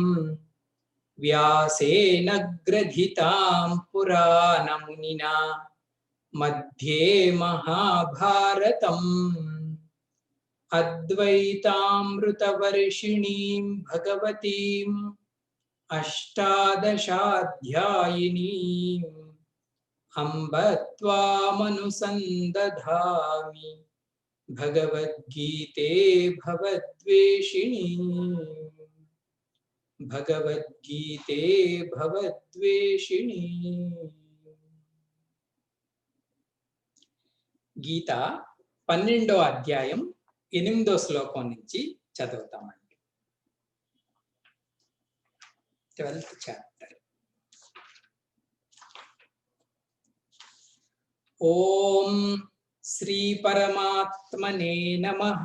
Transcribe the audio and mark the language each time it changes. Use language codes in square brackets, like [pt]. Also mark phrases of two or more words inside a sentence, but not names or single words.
[sa] व्यासेन ग्रथितां पुराणमुनिना मध्ये महाभारतम् अद्वैतामृतवर्षिणीं भगवतीम् अष्टादशाध्यायिनीम् अम्ब त्वामनुसन्दधामि भगवद्गीते भवद्वेषिणी भगवद्गीते भवद्वेषिणी। [te] గీత 12వ అధ్యాయం 8వ శ్లోకం నుంచి చదువుతామండి. [en] 12th chapter. [sa] ఓం శ్రీ పరమాత్మనే నమః.